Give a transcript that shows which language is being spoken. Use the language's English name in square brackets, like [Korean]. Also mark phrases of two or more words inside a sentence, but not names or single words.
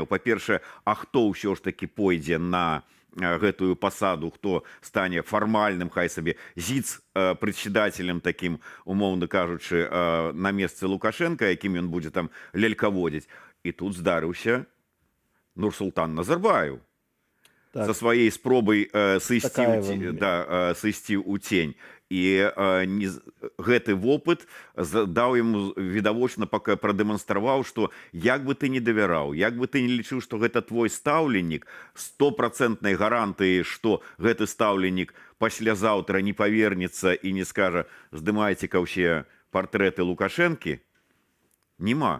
[Belarusian] Па-першае, а хто ўсё ж такі пойдзе на гэтую пасаду, хто стане фармальным, хай сабе зіц-прадседателем такім, умоўна кажучы, на месцы Лукашенка, якім ён будзе там лялькаводзіць. І тут здарыўся Нурсултан Назарбаев. Так. [Russian] со своей [Belarusian] спробой сысці Такаевым. сысці ў тень. І гэты вопыт даў яму відавочна прадэманстраваў, што як бы ты не давяраў, як бы ты не лічыў, што гэта твой стаўленнік, 100% гарантыі, што гэты стаўленік паслязаўтра не павернецца і не скажа здымайце-ка ўсе партрэты Лукашэнкі, нема.